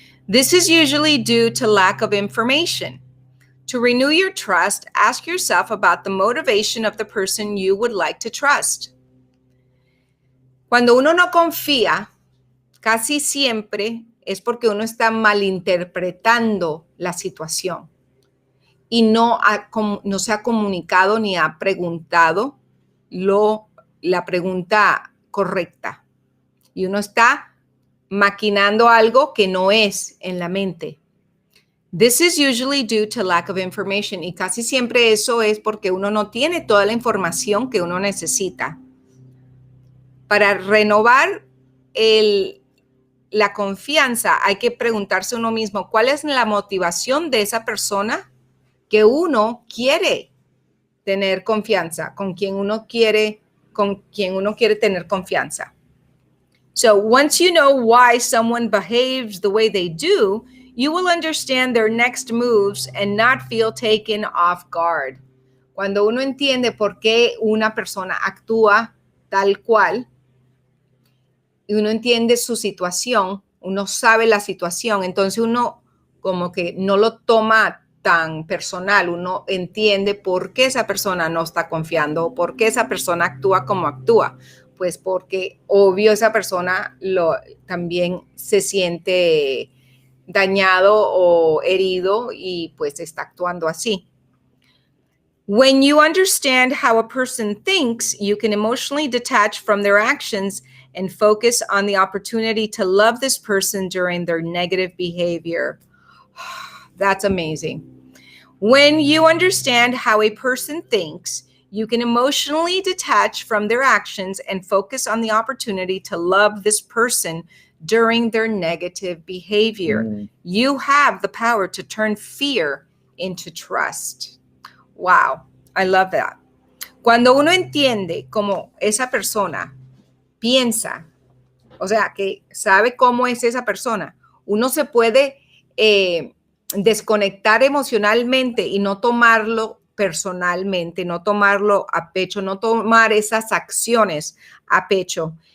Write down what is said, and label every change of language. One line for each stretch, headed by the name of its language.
English: This is usually due to lack of information. To renew your trust, ask yourself about the motivation of the person you would like to trust.
Spanish: Cuando uno no confía, casi siempre es porque uno está malinterpretando la situación y no se ha comunicado ni ha preguntado la pregunta correcta. Y uno está maquinando algo que no es en la mente.
English: This is usually due to lack of information.
Spanish: Y casi siempre eso es porque uno no tiene toda la información que uno necesita. Para renovar la confianza, hay que preguntarse uno mismo, ¿cuál es la motivación de esa persona que uno quiere tener confianza, con quien uno quiere tener confianza?
English: So once you know why someone behaves the way they do, you will understand their next moves and not feel taken off guard.
Spanish: Cuando uno entiende por qué una persona actúa tal cual, y uno entiende su situación, uno sabe la situación, entonces uno como que no lo toma tan personal, uno entiende por qué esa persona no está confiando, por qué esa persona actúa como actúa. Pues porque obvio esa persona también se siente dañado o herido y pues está actuando así.
English: When you understand how a person thinks, you can emotionally detach from their actions and focus on the opportunity to love this person during their negative behavior. That's amazing. When you understand how a person thinks, you can emotionally detach from their actions and focus on the opportunity to love this person during their negative behavior. You have the power to turn fear into trust. Wow, I love that.
Spanish: Cuando uno entiende cómo esa persona piensa, o sea, que sabe cómo es esa persona, uno se puede desconectar emocionalmente y no tomarlo personalmente, no tomarlo a pecho, no tomar esas acciones a pecho.